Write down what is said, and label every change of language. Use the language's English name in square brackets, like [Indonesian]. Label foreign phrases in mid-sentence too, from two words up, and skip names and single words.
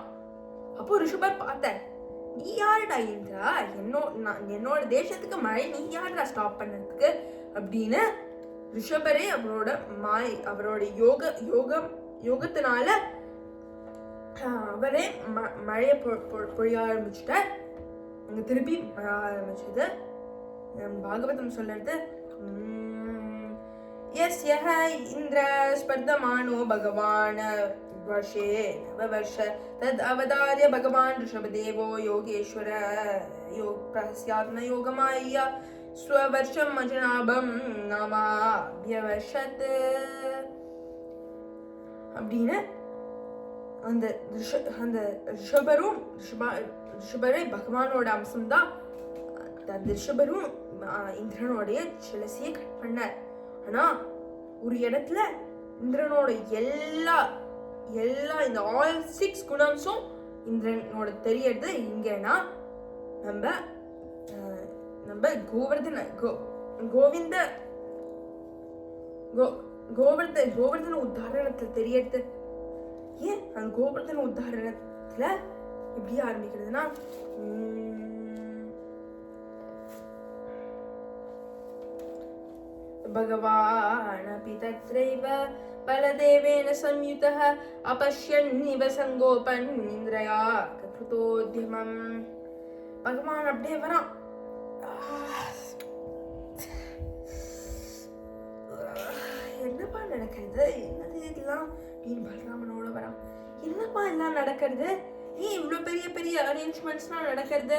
[Tamil] அப்போ ரிஷபர் பார்த்த, நீ யாருடா இந்திரா, என்னோட தேசத்துக்கு மழை நீ யாருடா ஸ்டாப் பண்ணதுக்கு அப்படின்னு ரிஷபரே அவரோட யோகத்தினால அவரே மழையை பொழிய ஆரம்பிச்சுட்டார். அங்க திருப்பி மழை ஆரம்பிச்சது. பாகவதம் சொல்றது, [Sanskrit] यस्यः इन्द्र स्पर्धमानो भगवान् वर्षे नववर्ष तद् अवतार्य भगवान् ऋषभदेवो योगेश्वर प्रस्यात्म योगमाय स्ववर्षं अजनाभं नामाभ्यवर्षत् [Tamil] அப்படின்னு அந்த ரிஷபரே பகவானோட அம்சம்தான். அந்த ரிஷபரும் இந்திரனோடைய செலசியை கட் பண்ணார். ஆனா ஒரு இடத்துல இந்திரனோட எல்லா இந்த ஆல் 6 குணம்ஸும் இந்திரனோட தெரியறது எங்கன்னா நம்ம கோவர்தன உதாரணத்துல தெரியறது. ஏன் அந்த கோவர்தன உதாரணத்துல எப்படி ஆரம்பிக்கிறதுனா, [Sanskrit] भगवानपि तत्रैव बलदेवेन संयुतः अपश्यन्निव संगोपन् इन्द्रया कृतोद्यमम्. [Tamil] பகவான் அப்படியே வரான். என்னப்பா நடக்கிறது, என்னது இதெல்லாம் அப்படின்னு பலராமனோட வரான். என்னப்பா எல்லாம் நடக்கிறது, ஏன் இவ்வளவு பெரிய பெரிய அரேஞ்ச்மெண்ட்ஸ்லாம் நடக்கிறது?